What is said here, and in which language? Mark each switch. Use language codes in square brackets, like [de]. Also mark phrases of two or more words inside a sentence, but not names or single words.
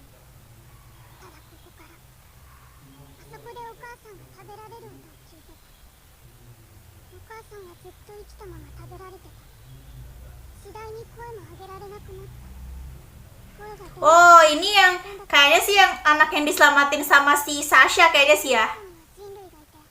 [ja] ただここからあそこでお母さんが食べられる音を聞いてた。お母さんはずっと生きたまま食べられてた。次第に声も上げられなくなった。声が出なくなった。 [id] Oh, ini yang kayaknya sih yang anak yang diselamatin sama si Sasha kayaknya sih ya. [ja] 人類が